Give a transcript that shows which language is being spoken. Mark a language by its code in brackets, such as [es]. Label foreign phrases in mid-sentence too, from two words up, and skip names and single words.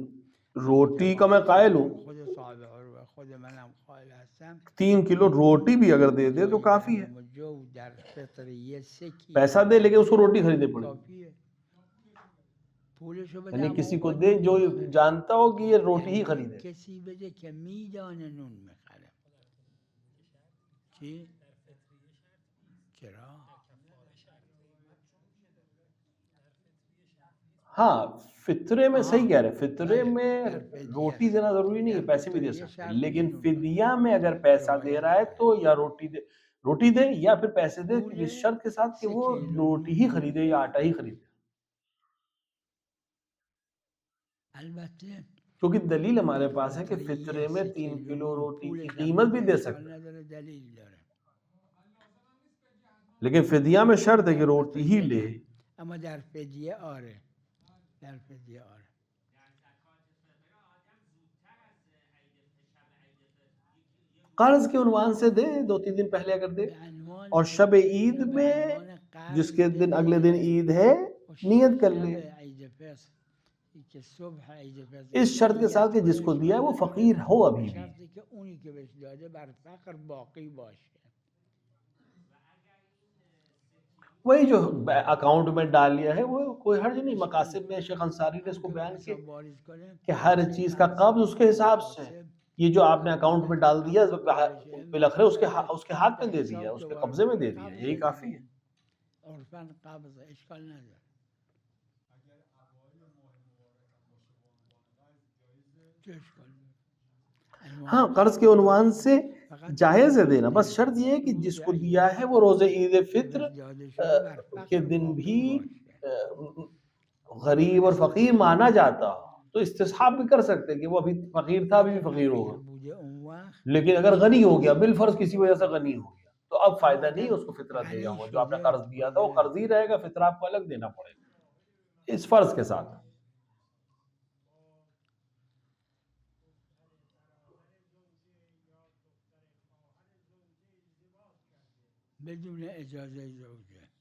[hi] रोटी का मैं कायल हूँ, [fa] خود صاحب عروه خود منم قائل هستم [hi] 3 किलो रोटी भी अगर दे दे तो काफी है. [fa] گندم و جو در فطریه 3 کیلو [hi] पैसा दे लेकिन उसको रोटी खरीदनी पड़ेगी. [fa] کافیه. پولشو بده [hi] यानी [fa] اما [hi] किसी [fa] اون [hi] को [fa] باید [hi] दे [fa] نون [hi] जो [fa] بخره. [hi] जानता हो कि ये रोटी ही [fa] یعنی [hi] खरीदे. [fa] کسی بده که میدانه نون میخره. چی؟ چرا؟ [hi] हाँ फितरे में सही कह रहे हैं, फितरे भले, में [fa] در فدیه [hi] रोटी देना जरूरी नहीं है, [fa] در [hi] पैसे भी दे [fa] فطریه [hi] सकते हैं. [fa] شرط [hi] लेकिन [fa] نون [hi] फिदिया में अगर पैसा दे रहा है तो या रोटी दे या फिर पैसे दे, [fa] پول [hi] इस शर्त के साथ कि 3 वो [fa] کیلو [hi] रोटी ही खरीदे या आटा ही खरीदे. [fa] البته [hi] क्योंकि दलील हमारे पास है कि [fa] فطریه [hi] फितरे में 3 3 [fa] کیلو [hi] किलो [fa] نون [hi] रोटी [fa] پول [hi] की [fa] دم [hi] कीमत भी [fa] بده [hi] दे [fa] اشکال [hi] सकते हैं. [fa] نداره دلیل داره. [hi] लेकिन फिदिया में शर्त है कि [fa] در [hi] रोटी ही [fa] فطریه [hi] ले. [fa] نه. اما در فدیه آره. در فدیه آره. [hi] कर्ज के उन्वान से दे, 2-3 दिन पहले अगर दे, [fa] بعنوان [hi] और शब ईद [fa] اینو به [hi] में [fa] عنوان قرض [hi] जिसके दिन अगले दिन [fa] بده [hi] ईद है [fa] و [hi] नियत कर [fa] شب [hi] ले, [fa] عید فطر که صبح عید فطر [hi] इस शर्त के साथ कि [fa] نیت کنه [hi] जिसको दिया है [fa] اشکال [hi] वो [fa] نداره [hi] फकीर हो [fa] به [hi] अभी भी. [fa] شرطی که اونی که بهش داده بر فقر باقی باشه. [hi] वही जो अकाउंट में डाल लिया है वो कोई हर्ज नहीं. मकासिद में शेख अंसारी ने इसको [fa] هم که [hi] बयान [fa] حساب [hi] किया [fa] واریز کنه [hi] कि हर [fa] مثل [hi] चीज का [fa] فرض [hi] कब्ज उसके हिसाब से है. [fa] مکاسب [hi] ये जो आपने अकाउंट में डाल दिया [fa] قبض [hi] बिलखरे उसके [fa] بشه [hi] उसके हाथ [fa] به [hi] में दे [fa] حساب [hi] दिया, [fa] که [hi] उसके [fa] وارد [hi] कब्जे में [fa] کنه [hi] दे दिया, [fa] قبض [hi] यही काफी है. [fa] عرفاً قبض اشکال نداره. چه اشکال داره؟ [hi] हाँ, [fa] عنوان [hi] कर्ज के [fa] قرض [hi] उन्वान से [fa] فقط [hi] जायज है [fa] روز [hi] देना, बस शर्त ये है कि [fa] روز [hi] जिसको [fa] عید [hi] दिया है वो [fa] فطر [hi] रोजे ईद [fa] که [hi] फित्र [fa] بهش داده شده بر [hi] के [fa] فقر [hi] दिन भी [fa] باقی باشه. [hi] गरीब और फकीर माना जाता हो तो इस्तिस्हाब भी कर सकते हैं कि वो अभी फकीर था, अभी भी [fa] اگر [hi] फकीर [fa] فقیر [hi] होगा. [fa] بوده اون وقت [hi] लेकिन अगर गनी हो गया, बिलफर्ज किसी वजह से गनी हो गया, तो अब [fa] اما [hi] फायदा नहीं [fa] اگر [hi] उसको फितरा देगा. [fa] غنی [hi] वो जो आपने [fa] شده [hi] कर्ज दिया था वो [fa] کاملا [hi] कर्ज ही रहेगा, फितरा आपको अलग देना पड़ेगा इस फर्ज के साथ. [fa] بدون اجازه زوجه.